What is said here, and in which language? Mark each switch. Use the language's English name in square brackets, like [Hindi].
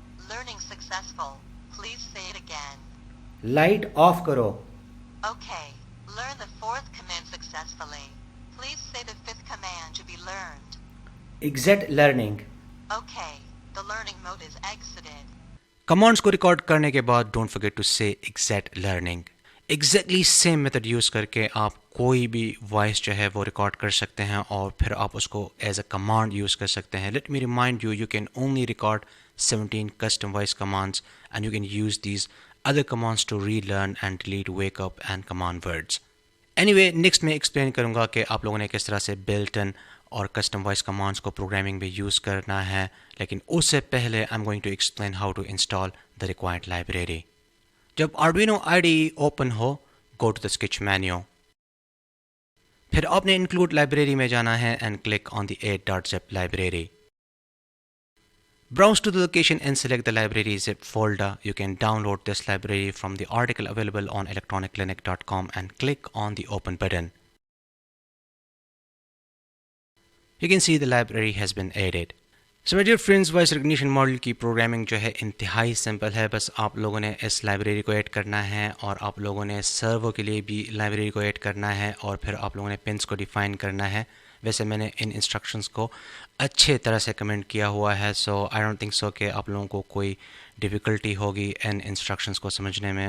[English] Learning successful. Please say it again. Light off karo. Okay. Learn the fourth command successfully. Please say the fifth command to be learned. Exit learning. Okay. The learning mode is exited. [Urdu] Commands کو record کرنے کے بعد don't forget to سے exact learning. Exactly same method use کر کے آپ کوئی بھی وائس جو ہے وہ ریکارڈ کر سکتے ہیں اور پھر آپ اس کو ایز اے کمانڈ یوز کر سکتے ہیں. [English] Let me remind you, you can only record 17 custom voice commands and you can use these other commands to relearn and delete wake up and command words. [Urdu] Anyway, next میں explain کروں گا کہ آپ لوگوں نے کس طرح سے بلٹ ان اور کسٹم وائس کمانڈس کو پروگرامنگ میں یوز کرنا ہے, لیکن اس سے پہلے I am going to explain how to install the required library. جب Arduino IDE open ہو, go to the sketch menu. پھر آپ نے انکلوڈ لائبریری میں جانا ہے and click on the 8.zip library. [English] Browse to the location and select the library zip folder. You can download this library from the article available on electroniclinic.com and click on the open button. You can see the library has been added. So my dear friends, voice recognition model کی programming جو ہے انتہائی simple ہے. [Urdu] بس آپ لوگوں نے اس library کو ایڈ کرنا ہے اور آپ لوگوں نے سرور کے لیے بھی لائبریری کو ایڈ کرنا ہے اور پھر آپ لوگوں نے پنس کو ڈیفائن کرنا ہے. ویسے میں نے ان انسٹرکشنز کو اچھے طرح سے کمنٹ کیا ہوا ہے, سو آئی ڈونٹ تھنک سو کہ آپ لوگوں کو کوئی ڈیفیکلٹی ہوگی ان انسٹرکشنز کو سمجھنے میں.